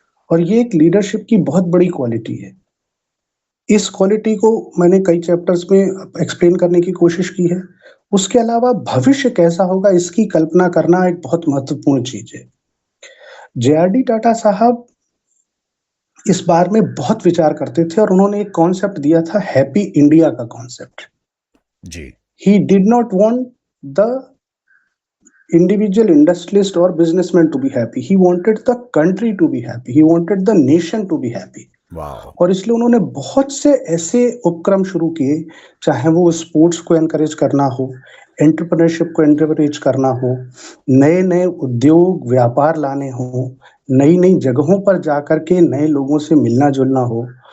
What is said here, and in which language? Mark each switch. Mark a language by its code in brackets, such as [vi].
[hi] और ये एक लीडरशिप की बहुत बड़ी क्वालिटी है। इस क्वालिटी को मैंने कई चैप्टर्स में एक्सप्लेन करने की कोशिश की है। उसके अलावा भविष्य कैसा होगा इसकी कल्पना करना एक बहुत महत्वपूर्ण चीज है। जेआरडी टाटा साहब इस बारे में बहुत विचार करते थे और उन्होंने एक कॉन्सेप्ट दिया था, हैप्पी इंडिया का concept. Ji. [en] He did not want the individual industrialist or businessman to be happy. He wanted the country to be happy. He wanted the nation to be happy. [hi] और इसलिए उन्होंने बहुत से ऐसे उपक्रम शुरू किए, चाहे वो स्पोर्ट्स को एनकरेज करना हो, एंटरप्रेन्योरशिप को एनकरेज करना हो, नए नए उद्योग व्यापार लाने हो, नई नई जगहों पर जाकर के नए लोगों से मिलना जुलना हो।